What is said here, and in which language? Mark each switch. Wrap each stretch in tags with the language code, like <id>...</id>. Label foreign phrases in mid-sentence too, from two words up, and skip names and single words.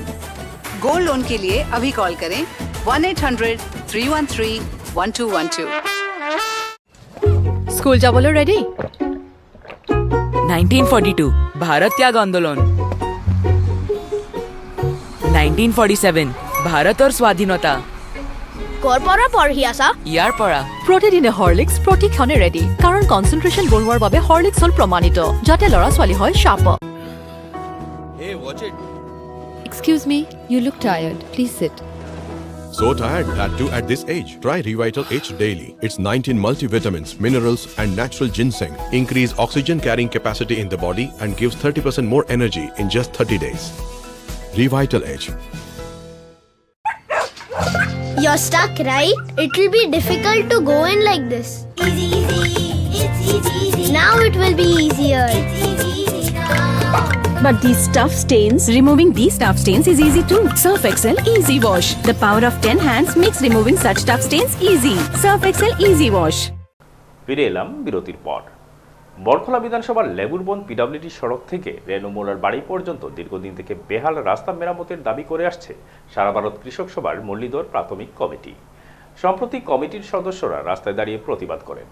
<en>gold loan</en> <hi>के लिए अभी कॉल करें 1-800-313-1212। स्कूल जा बोलो रेडी। 1942 भारत त्याग आंदोलन। 1947 भारत और स्वाधীনতা।</hi> <as>কৰপৰা পঢ়ি আছা? ইয়াৰ পৰা প্ৰতিদিনে হৰলিক্স প্ৰতিক্ষণে ৰেডি, কাৰণ কনচেন্ট্ৰেশ্যন বঢ়োৱাৰ বাবে হৰলিক্স হ'ল প্ৰমাণিত, যাতে ল'ৰা ছোৱালী হয় শাৰ্প।</as> <en>Excuse me, you look tired. Please sit. So tired, that too at this age. Try Revital H daily. It's 19 multivitamins, minerals and natural ginseng. Increase oxygen carrying capacity in the body and gives 30% more energy in just 30 days. Revital H. You're stuck, right? It will be difficult to go in like this. Easy, it's easy. Now it will be easier. It's easy now. But these tough stains, removing these tough stains is easy too. Surf Excel Easy Wash. The power of 10 hands makes removing such tough stains easy. Surf Excel Easy Wash.</en> <bn>ফিরে এলাম বিরতির পর। বরখলা বিধানসভার লেবুরবন পিডব্লিউডি সড়ক থেকে রেণু মোড়ার বাড়ি পর্যন্ত দীর্ঘদিন থেকে বেহাল রাস্তা মেরামতের দাবি করে আসছে সারা ভারত কৃষক সভার মুরলীধর প্রাথমিক কমিটি। সম্প্রতি কমিটির সদস্যরা রাস্তায় দাঁড়িয়ে প্রতিবাদ করেন।</bn>